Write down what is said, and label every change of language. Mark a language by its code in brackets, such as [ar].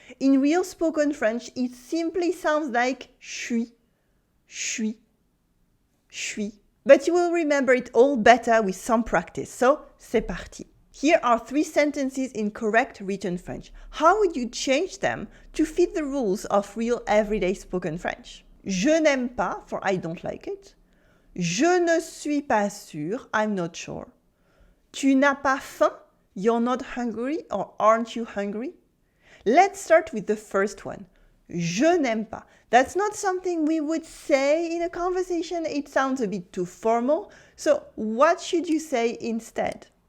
[en] In real spoken French, it simply sounds like suis. Suis. Suis. But you will remember it all better with some practice. So, [fr] c'est parti. [en] Here are 3 sentences in correct written French. How would you change them to fit the rules of real everyday spoken French? [fr] Je n'aime pas, [en] for I don't like it. [fr] Je ne suis pas sûr, [en] I'm not sure. [fr] Tu n'as pas faim, [en] you're not hungry, or aren't you hungry? Let's start with the first one. [fr] Je n'aime pas. [en] That's not something we would say in a conversation. It sounds a bit too formal. So what should you say instead?